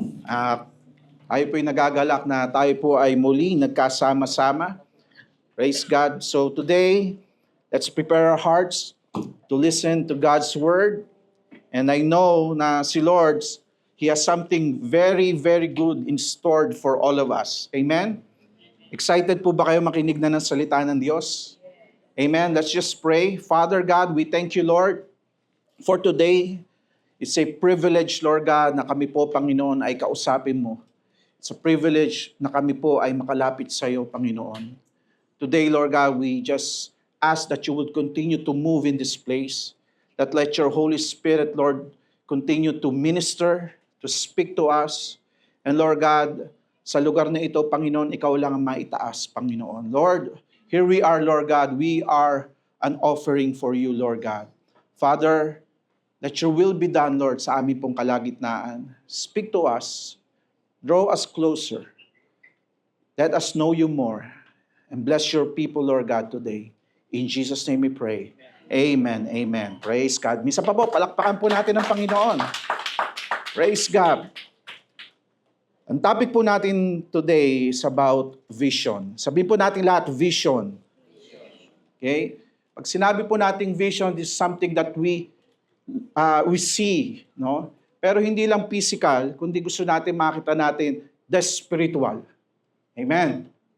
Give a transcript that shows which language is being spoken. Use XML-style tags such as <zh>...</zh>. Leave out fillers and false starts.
<tl>Uh, Tayo po ay nagagalak na tayo po ay muli nagkasama-sama.</tl> <en>Praise God. So today, let's prepare our hearts to listen to God's Word. And I know</en> <tl>na si</tl> <en>Lord, He has something very, very good in store for all of us. Amen?</en> <tl>Excited po ba kayo makinig na ng salita ng Diyos?</tl> <en>Amen? Let's just pray. Father God, we thank you, Lord, for today. It's a privilege,</en> <tl>Lord God, na kami po, Panginoon, ay kausapin mo.</tl> <en>It's a privilege</en> <tl>na kami po ay makalapit sa iyo, Panginoon.</tl> <en>Today, Lord God, we just ask that you would continue to move in this place. That let your Holy Spirit, Lord, continue to minister, to speak to us.</en> <tl>And Lord God, sa lugar na ito, Panginoon, ikaw lang ang maitaas, Panginoon.</tl> <en>Lord, here we are, Lord God. We are an offering for you, Lord God. Father, let your will be done, Lord,</en> <tl>sa aming pong kalagitnaan.</tl> <en>Speak to us. Draw us closer. Let us know you more. And bless your people, Lord God, today. In Jesus' name we pray. Amen. Amen. Praise God.</en> <tl>Minsan pa po, palakpakan po natin ang Panginoon.</tl> <en>Praise God.</en> <tl>Ang topic po natin</tl> <en>today is about vision.</en> <tl>Sabihin po natin lahat, vision. Okay? Pag sinabi po natin</tl> <en>vision, this is something that we see, no?</en> <tl>Pero hindi lang physical, kundi gusto natin makita natin</tl> <en>the spiritual.</en> <tl>Amen.</tl>